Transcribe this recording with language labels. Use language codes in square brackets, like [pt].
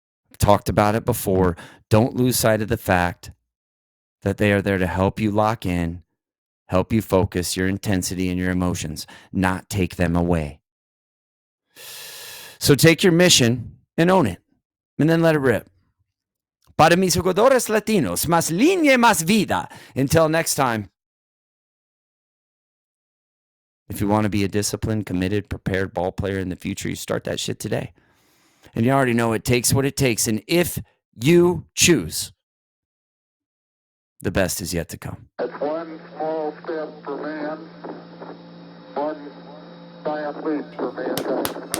[en] I've talked about it before. Don't lose sight of the fact that they are there to help you lock in, help you focus your intensity and your emotions, not take them away. So take your mission and own it, and then let it rip. [es] Para mis jugadores latinos, más línea, más vida. [en] Until next time. If you want to be a disciplined, committed, prepared ball player in the future, you start that shit today. And you already know it takes what it takes. And if you choose, the best is yet to come. That's one small step for man, one giant leap for mankind.